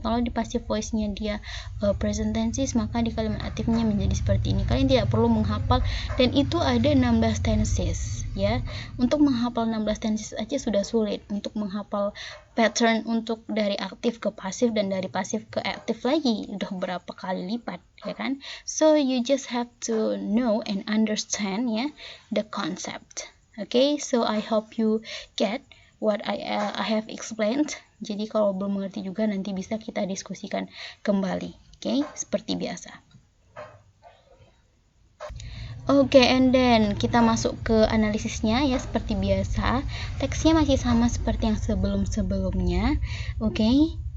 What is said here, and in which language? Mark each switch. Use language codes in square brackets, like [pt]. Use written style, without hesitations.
[id] Kalau di passive voice-nya dia present tenses, maka di kalimat aktifnya menjadi seperti ini. Kalian tidak perlu menghafal, dan itu ada 16 tenses ya. Untuk menghafal 16 tenses aja sudah sulit. Untuk menghafal pattern untuk dari aktif ke pasif dan dari pasif ke aktif lagi udah berapa kali lipat ya kan. [en] So you just have to know and understand ya the concept. Okay, so I hope you get what I have explained. [id] Jadi kalau belum mengerti juga nanti bisa kita diskusikan kembali. Okay, seperti biasa. Oke, and then kita masuk ke analisisnya ya, seperti biasa. Teksnya masih sama seperti yang sebelum-sebelumnya. Oke.